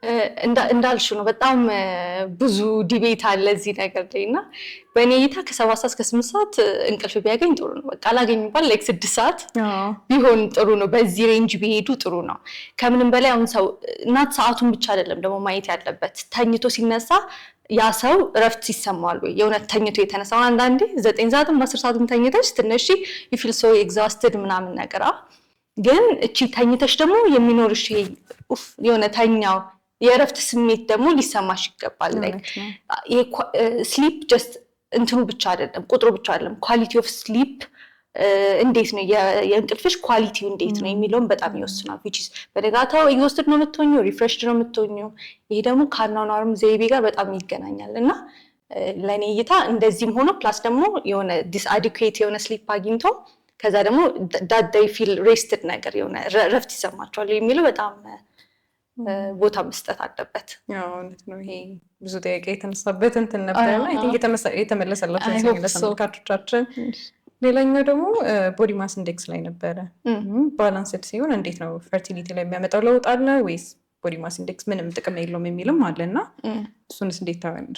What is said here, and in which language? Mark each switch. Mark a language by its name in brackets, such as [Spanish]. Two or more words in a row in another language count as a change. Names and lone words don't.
[Amharic] እንዳልሽው ነው። በጣም ብዙ ዲቤት አለ እዚህ ነገር ላይ እና በእኔ እይታ ከ7 ሰዓት እስከ 8 ሰዓት እንቅልፍ ቢያገኝ ጥሩ ነው። በቃ አላገኝ እንኳን ላይክ 6 ሰዓት ቢሆን ጥሩ ነው። በዚህ ሬንጅ ቢሄዱ ጥሩ ነው። ከምንም በላይ አሁን ሰው እናት ሰዓቱን ብቻ አይደለም ደግሞ ማየት ያለበት፣ ተኝቶ ሲነሳ ያ ሰው እረፍት ይሰማዋል ወይ? የእውነት ተኝቶ የተነሳው አንዳንዴ 9 ሰዓትም 10 ሰዓትም ተኝተሽ ትንሽ [English] you feel so exhausted [Amharic] ምናምን ነገር ግን እቺ ተኝተሽ ደግሞ የሚኖርሽ የሆነ ተኛው የእረፍት ስሜት ደግሞ ሊሰማሽ ይገባል። ላይክ [English] sleep just [Amharic] እንትኑ ብቻ አይደለም፣ ቁጥሩ ብቻ አይደለም፣ [English] quality of sleep [Amharic] እንዴት ነው የእንቅልፍሽ ኳሊቲው እንዴት ነው የሚለውን በጣም ይወስናል። [English] which is [Amharic] በነጋታው ኤግዞስትድ ነው የምትሆኚው፣ ሪፍሬሽድ ነው የምትሆኚው። ይሄ ደግሞ ከአኗኗርም ዘይቤ ጋር በጣም ይገናኛል እና ለእኔ እይታ እንደዚህም ሆኖ ፕላስ ደግሞ የሆነ ዲስአዲኩዌት የሆነ ስሊፕ አግኝቶ ከዛ ደግሞ [English] that they feel rested [Amharic] ነገር የሆነ ረፍት ይሰማቸዋል የሚለው በጣም ቦታ መስጠት አለበት። እውነት ነው። ይሄ ብዙ ጥያቄ የተነሳበት እንትን ነበርና [English] I think [Amharic] የተመለሰላቸው ተመልካቾቻችን። ሌላኛው ደግሞ [English] body mass index [Amharic] ላይ ነበረ። ባላንስድ ሲሆን እንዴት ነው ፈርቲሊቲ ላይ የሚያመጣው ለውጥ አለ ወይስ [English] body mass index [Amharic] ምንም ጥቅም የለውም የሚልም አለና እሱንስ እንዴት ታያለሽ?